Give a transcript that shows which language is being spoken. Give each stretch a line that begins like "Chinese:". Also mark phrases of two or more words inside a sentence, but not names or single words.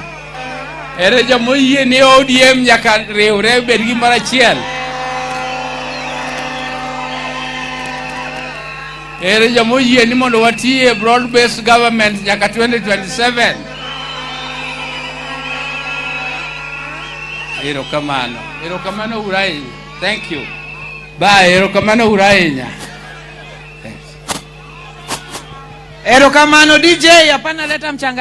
Luo (Kenya and Tanzania): Ere jomo yie ni ODM nyaka riwre bed gimoro achiel. Ere jomo yie ni mondo watie
English: broad based government
Luo (Kenya and Tanzania): nyaka 2027. Erokamano. Erokamano urai.
English: Thank you. Bye.
Luo (Kenya and Tanzania): Erokamano urainya. Erokamano DJ,
Swahili: hapana leta mchanganyiko.